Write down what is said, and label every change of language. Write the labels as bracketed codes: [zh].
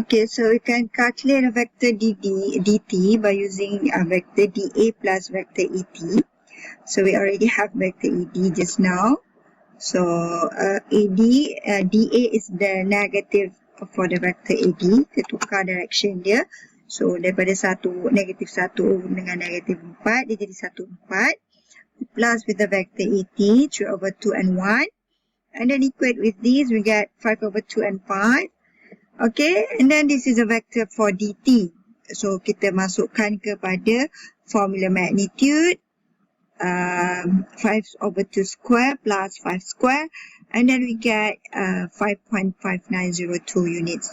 [en] Okay, so we can calculate a vector DT by using vector DA plus vector ET. So we already have vector ED just now. So DA is the negative for the vector AD. [ms] Kita tukar direction dia. So daripada negative 1 dengan negative 4, dia jadi 1, 4. [en] Plus with the vector ET, 3 over 2 and 1. And then equate with these, we get 5 over 2 and 5. Okay, and then this is a vector for DT. [ms] So kita masukkan kepada formula magnitude. [en] 5 over 2 square plus 5 square, and then we get 5.5902 units.